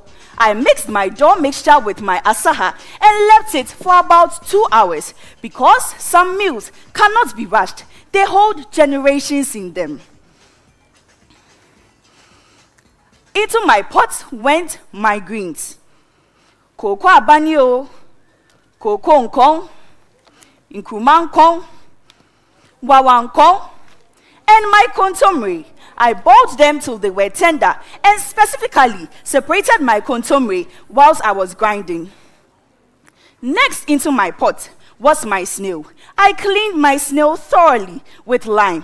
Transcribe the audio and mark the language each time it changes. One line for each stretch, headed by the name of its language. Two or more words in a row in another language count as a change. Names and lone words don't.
English: I mixed my dough mixture with my asaha and left it for about 2 hours because some meals cannot be rushed. They hold generations in them. Into my pot went my greens.
Akan: Koko abanio, koko nkong, nkumankong, wawankong,
English: and my contomere. I boiled them till they were tender and specifically separated my contomere whilst I was grinding. Next into my pot was my snail. I cleaned my snail thoroughly with lime.